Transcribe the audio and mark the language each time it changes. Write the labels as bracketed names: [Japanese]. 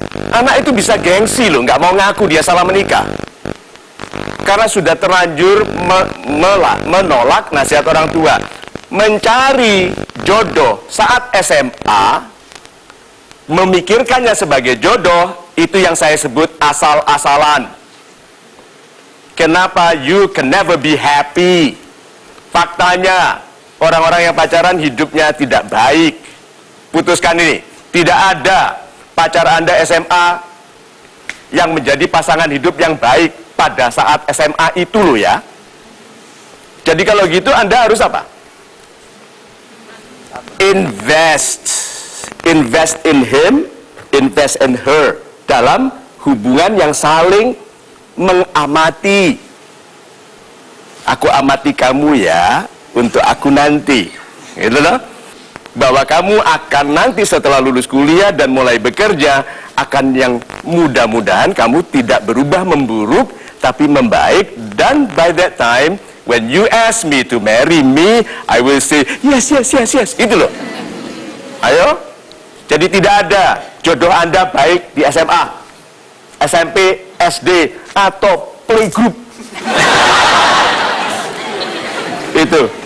[Indonesian] Anak itu bisa gengsi loh, nggak mau ngaku dia salah menikah. Karena sudah terlanjur menolak nasihat orang tua. Mencari jodoh saat SMA, memikirkannya sebagai jodoh, itu yang saya sebut asal-asalan. Kenapa [English] you can never be happy? [Indonesian] Faktanya, orang-orang yang pacaran hidupnya tidak baik. Putuskan ini, tidak ada pacar Anda SMA yang menjadi pasangan hidup yang baik pada saat SMA itu loh ya. Jadi kalau gitu Anda harus apa? [English] Invest in him, invest in her, [Indonesian] dalam hubungan yang saling mengamati. Aku amati kamu ya, untuk aku nanti, gitu loh. Bahwa kamu akan nanti setelah lulus kuliah dan mulai bekerja, akan yang mudah-mudahan kamu tidak berubah memburuk, tapi membaik. Dan [English] by that time, when you ask me to marry me, I will say, yes, yes, yes, yes. [Indonesian] Gitu loh. Ayo. Jadi tidak ada jodoh Anda baik di SMA, SMP, SD, atau playgroup. Itu.